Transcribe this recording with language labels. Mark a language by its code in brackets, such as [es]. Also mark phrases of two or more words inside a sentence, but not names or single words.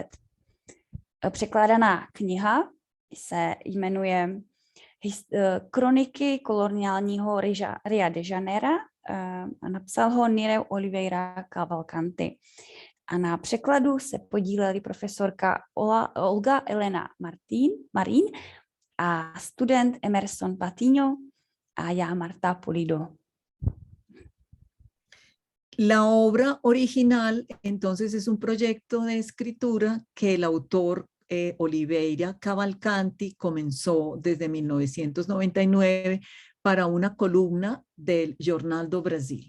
[cs] Překládaná kniha se jmenuje Kroniky koloniálního Ria de Janeiro a napsal ho Nireu Oliveira Cavalcanti. A na překladu se podíleli profesorka Olga Elena Marín a student Emerson Patiño a já Marta Pulido. [es] La obra original, entonces, es un proyecto de escritura que el autor Oliveira Cavalcanti comenzó desde 1999 para una columna del Jornal do Brasil.